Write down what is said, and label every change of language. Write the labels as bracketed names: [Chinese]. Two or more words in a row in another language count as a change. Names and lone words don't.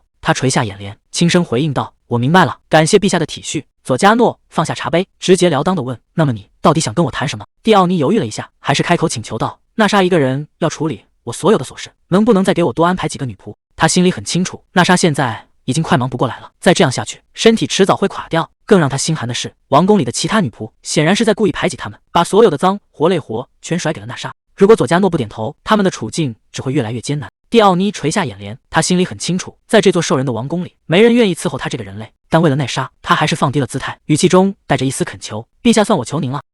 [Chinese] 他垂下眼簾，輕聲回應道：我明白了，感謝陛下的體恤。佐加諾放下茶杯，直截了當地問：那麼你到底想跟我談什麼？蒂奧尼猶豫了一下，還是開口請求道：娜莎一個人要處理我所有的瑣事，能不能再給我多安排幾個女僕？他心裡很清楚，娜莎現在已經快忙不過來了，再這樣下去，身體遲早會垮掉。更讓他心寒的是，王宮裡的其他女僕顯然是在故意排擠他們，把所有的髒活累活全甩給了娜莎。如果佐加諾不點頭，他們的處境只會越來越艱難。蒂奧尼垂下眼簾，他心裡很清楚，在這座獸人的王宮裡，沒人願意伺候他這個人類。但為了奈莎，他還是放低了姿態，語氣中帶着一絲懇求：陛下，算我求您了。